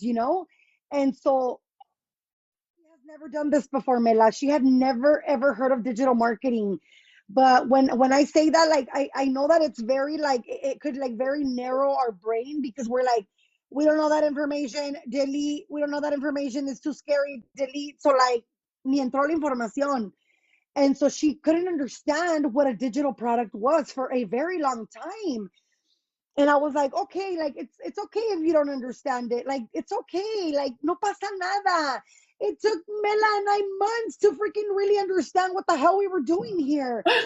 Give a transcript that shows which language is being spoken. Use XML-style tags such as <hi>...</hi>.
<en>And so she has never done this before, Mela. She had never ever heard of digital marketing. But when I say that, like I know that it's very like it could like very narrow our brain, because we're like, we don't know that information, delete. We don't know that information, it's too scary, delete. So like,</en> <es>ni entró la información.</es> <en>And so she couldn't understand what a digital product was for a very long time. And I was like, okay, like it's okay if you don't understand it. Like it's okay. Like</en> <es>no pasa nada.</es> <en>It took Mela and I months to freaking really understand what the hell we were doing here.</en>